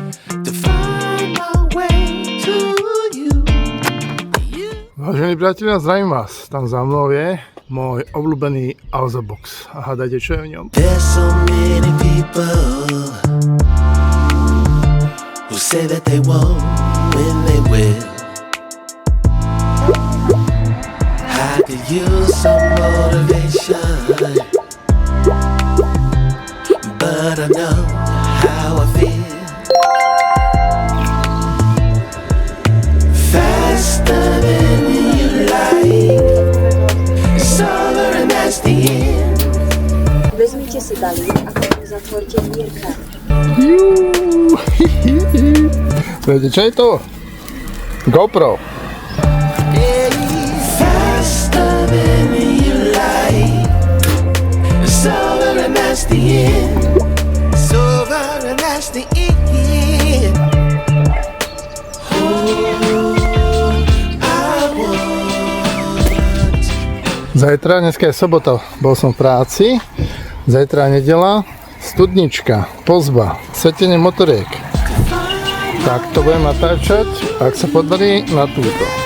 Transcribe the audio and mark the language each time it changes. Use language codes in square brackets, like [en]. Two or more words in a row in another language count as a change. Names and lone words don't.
[sk] Vážení priatelia, zdravím vás. Tam za mnou je môj obľúbený box. A hádajte, čo je v ňom. [en] There's so many people who say that they won't when they will. I could use some motivation, but I know how I feel. Faster than you like, it's over and that's the end. [sk] Vezmite si balík a potom zatvorte dvierka. Viete, čo je to? GoPro. [en] Faster than you like, it's over and that's the end. It's over and that's the end. [sk] Zajtra, dneska je sobota, bol som v práci. Zajtra je nedeľa, studnička, pozba, svetenie motoriek. Tak to budem natáčať, ak sa podarí, na túto.